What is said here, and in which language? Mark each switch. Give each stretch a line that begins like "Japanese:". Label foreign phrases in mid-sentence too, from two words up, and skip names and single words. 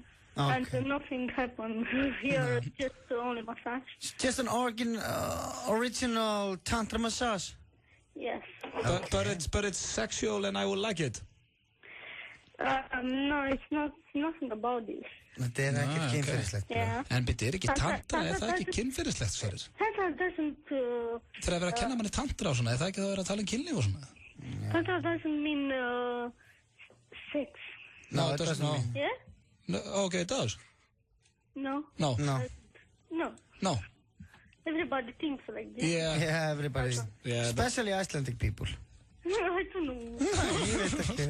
English: Okay. And nothing happened here, just only massage. It's just an original tantra massage? Yes. But it's sexual and I will like it. No, it's nothing about this.
Icelandic: Þetta ekkert kynferðislegt.
English: Yeah.
Icelandic: En byrju, ekki tantra, það ekki kynferðislegt, Sverrir?
English: Tantra doesn't...
Icelandic: Þegar að vera að kenna manni tantra og svona, það ekki það að vera að tala kynlíf og svona?
English: Tantra doesn't mean sex. No, it doesn't mean. Yeah? No, okay, it does. No. No. No. Everybody thinks like this. Yeah, everybody. Yeah, especially Icelandic people. I don't know.